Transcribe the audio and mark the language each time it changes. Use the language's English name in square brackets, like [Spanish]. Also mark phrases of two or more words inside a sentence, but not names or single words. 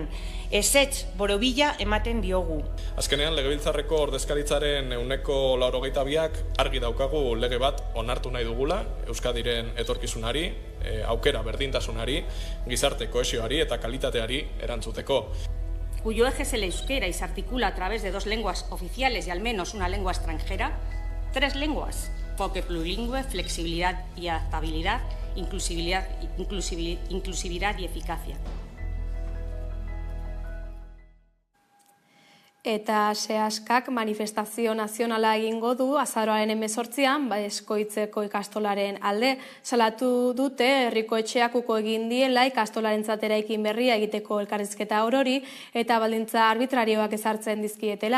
[Basque] Ezetz borobila ematen diogu. Azkenean, Legebiltzarreko ordezkaritzaren 82ak argi daukagu lege bat onartu nahi dugula, Euskadiren etorkizunari, aukera berdintasunari, gizarte kohesioari eta kalitateari erantzuteko. [Spanish] Cuyo eje es el euskera y se articula a través de 2 lenguas oficiales y al menos una lengua extranjera, 3 lenguas, enfoque plurilingüe, flexibilidad y adaptabilidad, inclusividad y eficacia. [Basque] Eta Seaskak manifestazio nazionala egingo du azaroaren 18an Eskoitzeko ikastolaren alde. Salatu dute herriko etxeak uko egin diela ikastolarentzat eraikin berria egiteko elkarrizketa orori eta baldintza arbitrarioak ezartzen dizkietela.